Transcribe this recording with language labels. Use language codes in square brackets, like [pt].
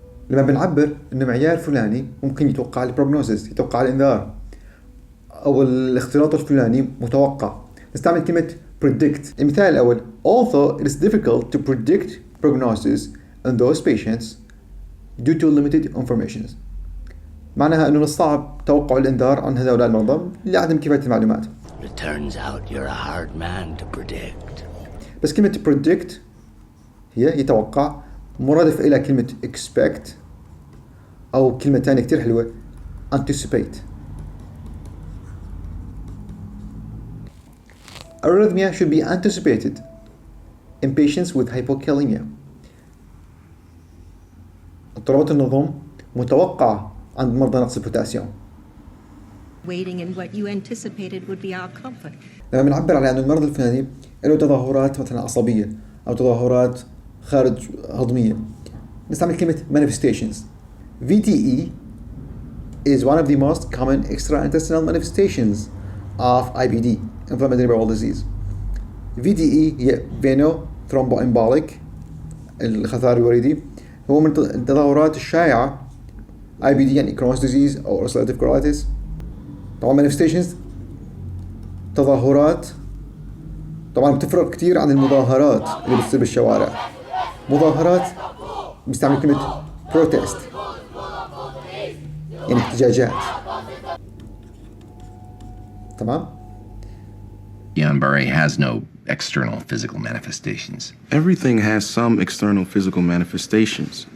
[ar] لما بنعبر إنه معيار فلاني ممكن يتوقع البروجنوسيس، يتوقع الإنذار، أو الاختلاط الفلاني متوقع، نستعمل كلمة predict. المثال الأول: [en] although it is difficult to predict prognosis in those patients due to limited information. [ar] معناها إنه من الصعب توقع الإنذار عن هؤلاء المرضى لعدم كفاية المعلومات. [en] It turns out you're a hard man to predict. [ar] بس كلمة predict هي يتوقع، مرادف إلى كلمة expect أو كلمة تانية كتير حلوة anticipate. [en] Arrhythmia should be anticipated in patients with hypokalemia. [ar] اضطرابات النظام متوقعة عند مرضى نقص البوتاسيوم. [en] Waiting in what you anticipated would be our comfort. [ar] لما بنعبر على أن المرض الفلاني له تظاهرات مثلا عصبية أو تظاهرات خارج هضمية، نستعمل كلمة manifestations. [en] VTE is one of the most common extraintestinal manifestations of IBD, inflammatory bowel disease. [ar] VTE هي veno thromboembolic، الخثار الوريدي، هو من التظاهرات الشائعة. IBD يعني Crohn's disease أو ulcerative colitis. طبعا manifestations تظاهرات، طبعا بتفرق كتير عن المظاهرات اللي بتصير بالشوارع. مظاهرات بنستعمل كلمة protest يعني احتجاجات. تمام؟ [en] Guillain-Barré has no external physical manifestations. Everything has some external physical manifestations.